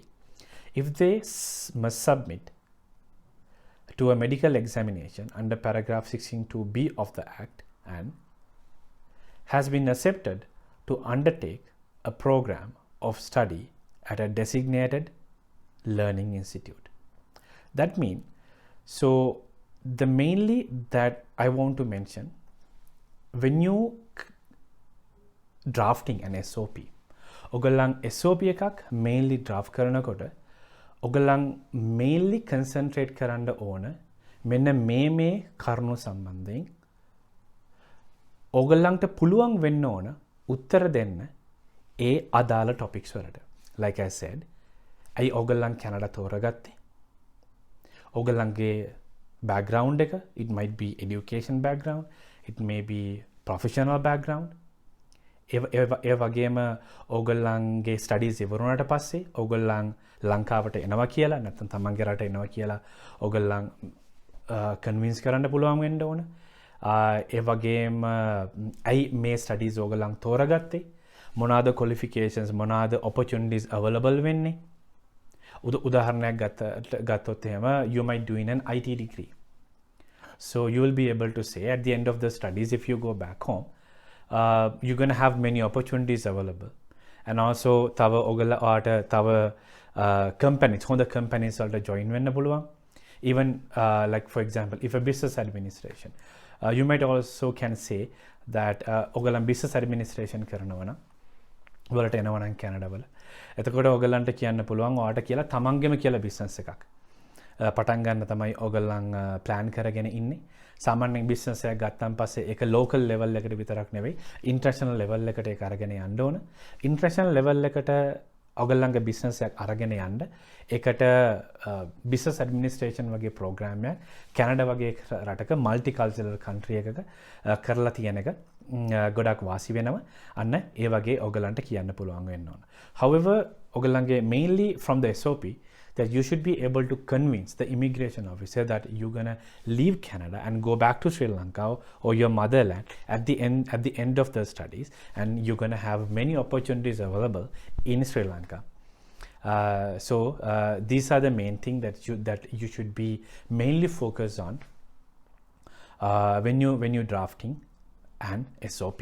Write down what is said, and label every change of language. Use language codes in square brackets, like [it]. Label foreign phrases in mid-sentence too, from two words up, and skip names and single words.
[en] If they must submit to a medical examination under paragraph 16(2)(b) of the Act and has been accepted to undertake a program of study at a designated learning institute. That means, so the mainly that I want to mention, when you drafting an SOP, [si] ඔගොල්ලන් SOP එකක් mainly draft කරනකොට ඔගොල්ලන් [en] mainly concentrate [si] කරන්න ඕන මෙන්න මේ කරුණු සම්බන්ධයෙන් ඔගොල්ලන්ට පුළුවන් වෙන්න ඕන උත්තර දෙන්න ඒ අදාළ topics වලට. [en] Like I said, [si] ඇයි ඔගොල්ලන් කැනඩා තෝරගත්තේ? ඔගොල්ලන්ගේ background එක, [en] it might be education background, it may be professional background. [si] ඒ වගේම ඕගොල්ලන්ගේ ස්ටඩීස් ඉවරුණාට පස්සේ ඕගොල්ලන් ලංකාවට එනවා කියලා නැත්නම් තමන්ගේ රට එනවා කියලා ඕගොල්ලන් කන්වින්ස් කරන්න පුළුවන් වෙන්න ඕන. ඒ වගේම ඇයි මේ ස්ටඩීස් ඕගොල්ලන් තෝරගත්තේ? මොනවාද qualifications, මොනවාද [en] opportunities available [si] වෙන්නේ? උදාහරණයක් ගත්තොත් එහෙම [en] you might do in an IT degree. So you will be able to say at the end of the studies, if you go back home, you're going to have many opportunities available. And also [si] තව ඔයගොල්ලෝට තව companies, හොඳ companies වලට join වෙන්න පුළුවන්. [en] Even like for example, if a business administration, you might also can say that [si] ඔයගොල්ලන් business administration කරනවා නම් වලට එනවා නම් කැනඩා වල. එතකොට ඔයගොල්ලන්ට කියන්න පුළුවන් ඔයාට කියලා තමන්ගෙම කියලා business එකක් පටන් ගන්න තමයි ඔයගොල්ලන් plan කරගෙන ඉන්නේ. සාමාන්‍යයෙන් business එකක් ගත්තාන් පස්සේ ඒක [en] local level [si] එකට විතරක් නෙවෙයි [en] international level [si] එකට ඒක අරගෙන යන්න ඕන. [en] international level [si] එකට ඔයගොල්ලන්ගේ බිස්නස් එකක් අරගෙන යන්න ඒකට [en] business administration [si] වගේ ප්‍රෝග්‍රෑම් එකක් කැනඩා වගේ රටක [en] multi cultural country [si] එකක කරලා තියෙන එක ගොඩක් වාසි වෙනවා. අන්න ඒ වගේ ඔයගොල්ලන්ට කියන්න පුළුවන් වෙන්න ඕන. [en] However, ඔයගොල්ලන්ගේ mainly from the SOP that you should be able to convince the immigration officer that you're gonna leave Canada and go back to Sri Lanka or your motherland at the end of the studies, and you're gonna have many opportunities available in Sri Lanka. So these are the main thing that you should be mainly focused on when you drafting an SOP.